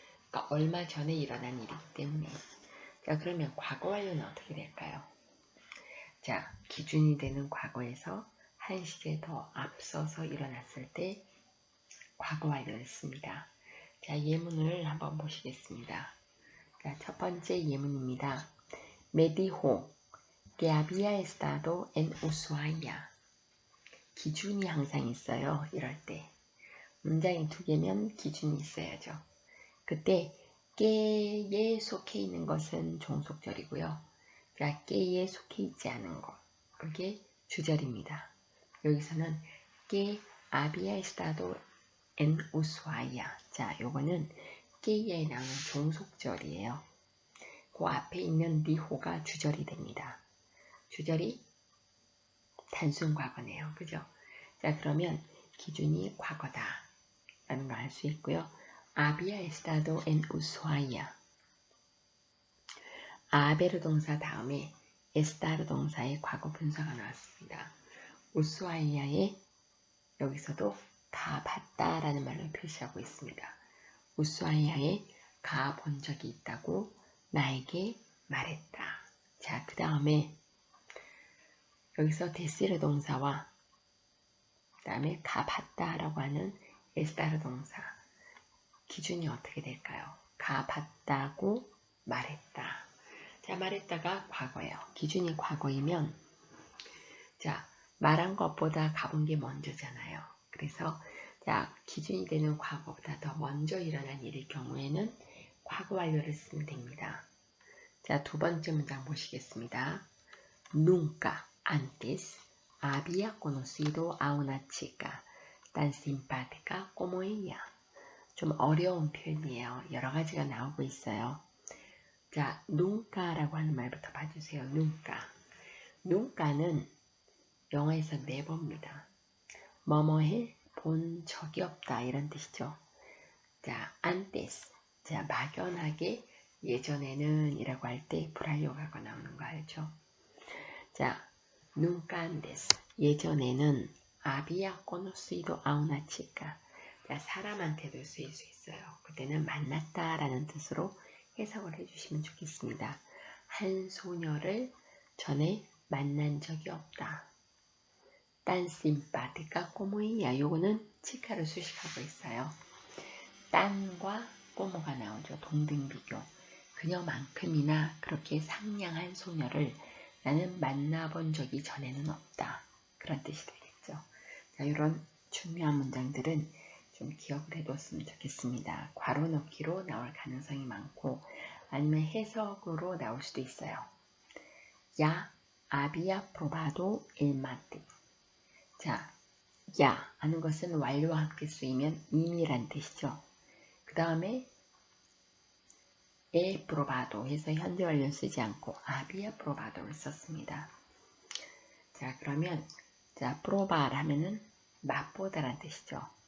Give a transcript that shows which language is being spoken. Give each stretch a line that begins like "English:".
Korean: 그러니까 얼마 전에 일어난 일이기 때문에 자, 그러면 과거 완료는 어떻게 될까요? 자, 기준이 되는 과거에서 한 시기에 더 앞서서 일어났을 때 과거 완료를 씁니다. 자, 예문을 한번 보시겠습니다. 자, 첫 번째 예문입니다.
Spanish: Me dijo que había estado en Ushuaia.
Korean: 기준이 항상 있어요. 이럴 때. 문장이 두 개면 기준이 있어야죠. 그때 깨에 속해 있는 것은 종속절이고요. 자, 깨에 속해 있지 않은 것. 그게 주절입니다. 여기서는
Spanish: que había estado en Ushuaia.
Korean: 자, 요거는 깨에 나오는 종속절이에요. 그 앞에 있는 니호가 주절이 됩니다. 주절이 단순 과거네요. 그죠? 자, 그러면 기준이 과거다 라는 걸 알 수 있고요.
Spanish: Había estado en Ushuaia.
Korean: haber 동사 다음에 estar 동사의 과거 분사가 나왔습니다. 우스와이아에 여기서도 가봤다 라는 말로 표시하고 있습니다. 우스와이아에 가본 적이 있다고 나에게 말했다. 자, 그 다음에 여기서 데시르 동사와 그 다음에 가봤다라고 하는 estar 동사. 기준이 어떻게 될까요? 가봤다고 말했다. 자, 말했다가 과거예요. 기준이 과거이면 자, 말한 것보다 가본 게 먼저잖아요. 그래서 자, 기준이 되는 과거보다 더 먼저 일어난 일일 경우에는 과거 완료를 쓰면 됩니다. 자, 두 번째 문장 보시겠습니다.
Spanish: Nunca antes había conocido a una chica tan simpática como ella.
Korean: 좀 어려운 표현이에요. 여러 가지가 나오고 있어요. 자, nunca라고 하는 말부터 봐주세요. nunca. nunca는 영어에서 never입니다. 뭐뭐해 본 적이 없다 이런 뜻이죠. 자, antes. 자, 막연하게 예전에는 이라고 할 때 불활용하고 나오는 거 알죠? 자, nunca antes. 예전에는
Spanish: había conocido a una chica.
Korean: 자, 사람한테도 쓰일 수 있어요. 그때는 만났다라는 뜻으로 해석을 해주시면 좋겠습니다. 한 소녀를 전에 만난 적이 없다.
Spanish: tan simpática como ella.
Korean: 요거는 치카를 수식하고 있어요. 딴과 꼬모가 나오죠. 동등 비교. 그녀만큼이나 그렇게 상냥한 소녀를 나는 만나본 적이 전에는 없다. 그런 뜻이 되겠죠. 자, 이런 중요한 문장들은 좀 기억을 해뒀으면 좋겠습니다. 괄호 넣기로 나올 가능성이 많고 아니면 해석으로 나올 수도 있어요.
Spanish: Ya había probado el mate.
Korean: 자, 야 하는 것은 완료와 함께 쓰이면 이미란 뜻이죠. 그 다음에
Spanish: he probado
Korean: 해서 현재 완료 쓰지 않고
Spanish: había probado
Korean: 를 썼습니다. 자, 그러면 자, probar 하면은 맛보다란 뜻이죠.